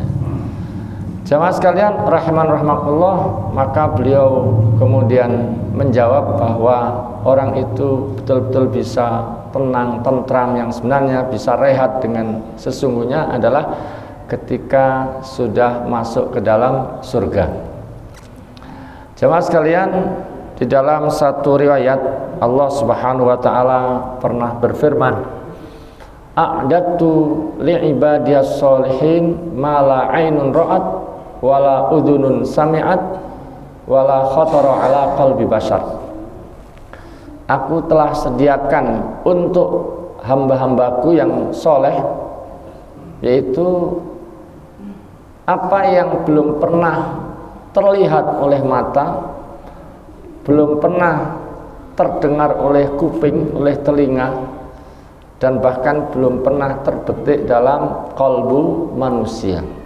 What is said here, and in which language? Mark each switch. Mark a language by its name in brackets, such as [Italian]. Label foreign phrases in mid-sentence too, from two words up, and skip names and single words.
[Indonesian] Jamaah sekalian [Arabic] رحمن رحمكم الله, [Indonesian] maka beliau kemudian menjawab bahwa orang itu betul-betul bisa tenang, tentram, yang sebenarnya bisa rehat dengan sesungguhnya adalah ketika sudah masuk ke dalam surga. Jamaah sekalian, di dalam satu riwayat [Arabic] الله سبحانه وتعالى [Indonesian] pernah berfirman, [Arabic] أعددت لعبادي الصالحين ما لا عين رأت ولا أذن سمعت ولا خطر على قلب بشر. [Indonesian] Aku telah sediakan untuk hamba-hambaku yang soleh, yaitu apa yang belum pernah terlihat oleh mata, belum pernah terdengar oleh kuping, oleh telinga, dan bahkan belum pernah terbetik dalam kalbu manusia.